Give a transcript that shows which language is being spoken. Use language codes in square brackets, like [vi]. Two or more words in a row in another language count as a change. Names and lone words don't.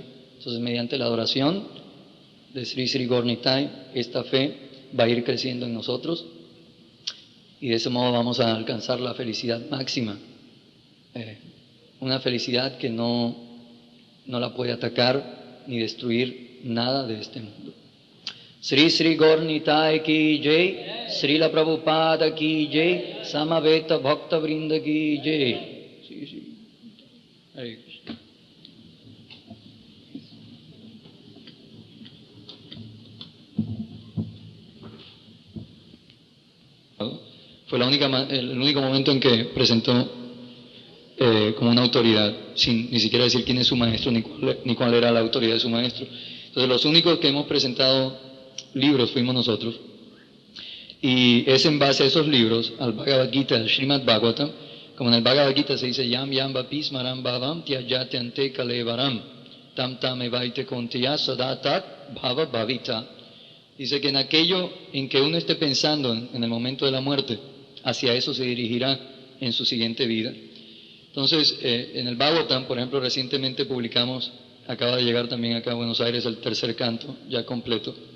[es] Entonces, mediante la adoración de Sri Sri Gaur Nitai, esta fe va a ir creciendo en nosotros y de ese modo vamos a alcanzar la felicidad máxima. Una felicidad que no la puede atacar ni destruir nada de este mundo. [hi] श्री श्री गौर निताई की जय, श्रील प्रभुपाद की जय, समवेत भक्त वृन्द की जय. [es] Sí, sí. Hare Krishna. Fue el único momento en que presentó como una autoridad, sin ni siquiera decir quién es su maestro ni cuál era la autoridad de su maestro. Entonces, los únicos que hemos presentado libros fuimos nosotros. Y es en base a esos libros, al Bhagavad Gita, al Srimad Bhagavatam, como en el Bhagavad Gita se dice, [sa] यम् यम् वापि स्मरम् भावम् त्यजत्यन्ते कलेवरम् तम् तम् एवैते कोन्तिय सदातत् भाव भाविता. [es] Dice que en aquello en que uno esté pensando en el momento de la muerte, hacia eso se dirigirá en su siguiente vida. Entonces, en el Bhagavatam, por ejemplo, recientemente publicamos, acaba de llegar también acá a Buenos Aires el tercer canto, ya completo.